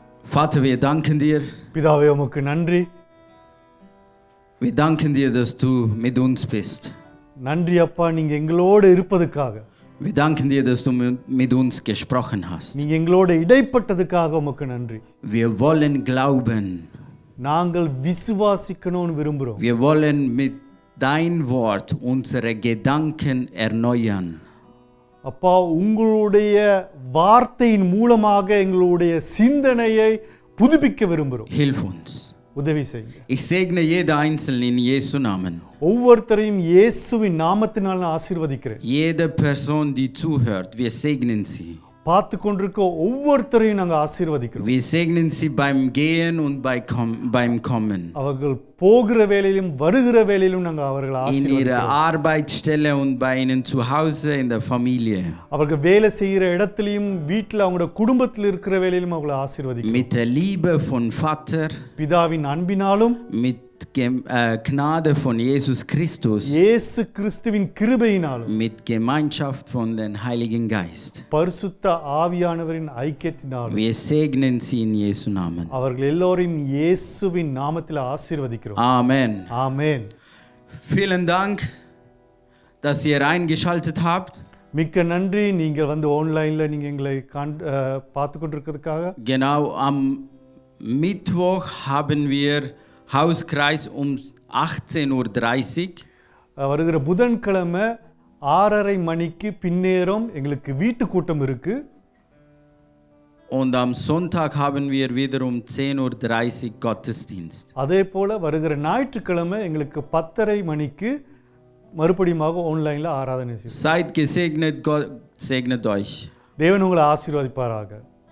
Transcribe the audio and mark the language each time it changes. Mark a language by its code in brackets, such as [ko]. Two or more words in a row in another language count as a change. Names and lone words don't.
[de] Vater, wir danken dir. [ta] பிதாவே உமக்கு நன்றி. [de] Wir danken dir, dass du mit uns bist. [ta] நன்றி அப்பா, நீங்க எங்களோடு இருப்பதுக்காக. [de] Wir danken dir, dass du mit uns gesprochen hast. [ta] நீங்க எங்களோடு இடைப்பட்டதுக்காக உமக்கு நன்றி. [de] Wir wollen glauben. [ta] நாங்கள் விசுவாசிக்கணும்னு விரும்புறோம். [de] Wir wollen mit dein Wort unsere Gedanken erneuern. [ta] அப்பா, உங்களுடைய வார்த்தையின் மூலமாக எங்களுடைய சிந்தனையை புதுப்பிக்க விரும்புகிறோம். [de] Hilf uns. [ta] உதவி செய்யுங்க. [de] Ich segne jeder Einzelne in Jesu Namen. [ta] ஒவ்வொருத்தரையும் இயேசுவின் நாமத்தினால் நான் ஆசீர்வதிக்கிறேன். [de] Jede Person, die zuhört, wir segnen sie. [ta] பார்த்து கொண்டிருக்க ஒவ்வொருத்தரையும் நாங்கள் ஆசீர்வதிக்கிறோம். [de] Wir segnen sie beim Gehen und beim Kommen. [ta] அவர்கள் போகிற வேளையிலும் வருகிற வேளையிலும் நாங்கள் அவர்களை [de] In [ta] ஆசீர்வதிக்கிறோம். [de] ihrer Arbeitsstelle und bei ihnen zu Hause, in der Familie. [ta] அவர்கள் வேலை செய்கிற இடத்துலையும் வீட்டில் அவங்களோட குடும்பத்தில் இருக்கிற வேளையிலும் அவர்களை ஆசீர்வதிக்கிறோம். [de] Mit der Liebe von Vater, [ta] பிதாவின் அன்பினாலும் [de] mit Gnade von Jesus Christus, [ta] இயேசு கிறிஸ்துவின் கிருபையினாலும் [de] mit Gemeinschaft von dem Heiligen Geist. [ta] பரிசுத்த ஆவியானவரின் ஐக்கியத்தினாலும் [de] Wir segnen sie in Jesu Namen. [ta] அவர்கள் எல்லோரையும் இயேசுவின் நாமத்தில் ஆசீர்வதிக்கிறோம். [de] Amen. [ta] ஆமென். [de] Vielen Dank, dass ihr eingeschaltet habt. [ta] மிக்க நன்றி, நீங்கள் வந்து ஆன்லைன்ல நீங்க எங்களை பார்த்து கொண்டிருக்கிறதுக்காக. [de] Genau, am Mittwoch haben wir Hauskreis um 18:30 Uhr. [ta] வருகிற புதன்கிழமை 6:30 மணிக்கு பின்னேரம் எங்களுக்கு வீட்டு கூட்டம் இருக்கு. [de] Und am Sonntag haben wir wieder um 10:30 Uhr Gottesdienst. [ta] அதே போல வருகிற ஞாயிற்றுக்கிழமை எங்களுக்கு 10:30 மணிக்கு மறுபடியுமாக ஆன்லைன்ல ஆராதனை செய்யும். [de] Seid gesegnet, Gott segnet euch. [ta] தேவன் உங்களை ஆசீர்வதிப்பாராக.